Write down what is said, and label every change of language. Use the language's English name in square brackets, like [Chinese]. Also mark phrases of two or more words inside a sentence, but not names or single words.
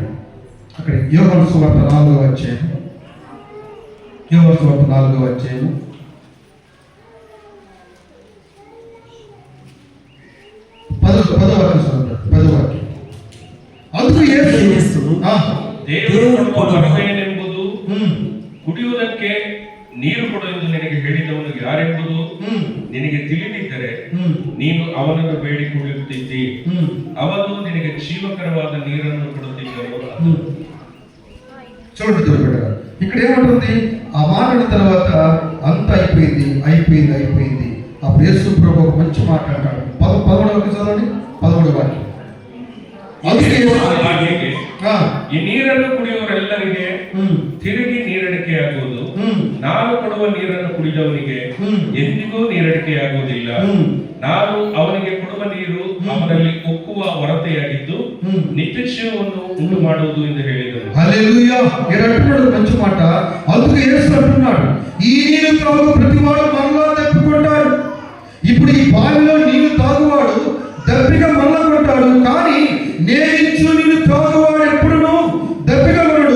[Telugu] అక్కడ యోహాను సువార్త 4వ అధ్యాయం. యోహాను సువార్త 4వ అధ్యాయం 10వ వాక్యం. అందుకు యేసు [Kannada] ದೇವರು ಕೊಡುವ ಹೃದಯನೆಂಬುದು ಕುಡಿಯುವುದಕ್ಕೆ ನೀರು ಕೊಡು ಎಂದು ನಿನಗೆ ಹೇಳಿದವನು ಯಾರೆಂಬುದು ನಿನಗೆ ತಿಳಿದಿದ್ದರೆ ನೀನು ಅವನನ್ನು ಬೇಡಿಕೊಳ್ಳುತ್ತಿದ್ದಿ, ಅವನು ನಿನಗೆ ಜೀವಕರವಾದ ನೀರನ್ನು ಕೊಡುತ್ತಿದ್ದನು. [Telugu] చూడండి ఇక్కడ ఏమంటుంది, ఆ మాటల తర్వాత అంత అయిపోయింది. అప్పుడు యేసు ప్రభు ఒక మంచి మాట అంటాడు. 11వ చదవండి, 11వ వాక్యం. [Kannada] ಹಾಗೆಯೇ ಈ ನೀರನ್ನು ಕುಡಿಯುವವರೆಲ್ಲರಿಗೆ ತಿರುಗಿ ನೀರಡಿಕೆಯಾಗುವುದು. ನಾನು ಕೊಡುವ ನೀರನ್ನು ಕುಡಿದವನಿಗೆ ಎಂದಿಗೂ ನೀರಡಿಕೆಯಾಗುವುದಿಲ್ಲ. ನಾನು ಅವನಿಗೆ ಕೊಡುವ ನೀರು ಅವನಲ್ಲಿ ಒಕ್ಕುವ ಹೊರತೆಯಾಗಿದ್ದು ನಿತ್ಯ ಜೀವವನ್ನು ಉಂಟು ಮಾಡುವುದು ಎಂದು ಹೇಳಿದರು. [Telugu] హల్లెలూయా. ఇరట్టున్నాడు మంచి మాట. అందుకే యేసు అంటున్నాడు, ఈ నీరు తాగు ప్రతివాడు మరలా దప్పికొంటాడు. ఇప్పుడు ఈ బావిలో నీళ్లు తాగువాడు దప్పిగా మరలా కొంటాడు, కానీ నేను ఇచ్చు నీళ్లు తాగువాడు ఎప్పుడును దప్పిగలడు.